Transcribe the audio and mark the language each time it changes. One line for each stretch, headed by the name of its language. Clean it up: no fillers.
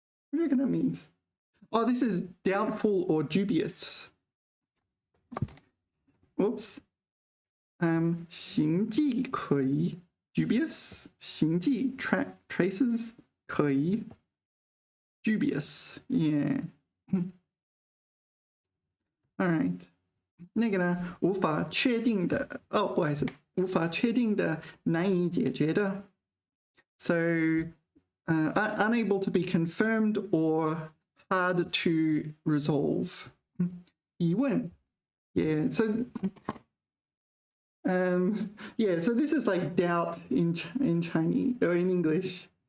English: What do you reckon that means? Oh, this is doubtful or dubious. Whoops.
Chinese: 行迹可疑 dubious.
English: 行迹 traces 可疑 dubious. Yeah. All right.
Chinese: 那个呢，无法确定的不好意思，无法确定的，难以解决的。
English: So, unable to be confirmed or hard to resolve. 疑问 Yeah, so so this is like doubt in Chinese or in English.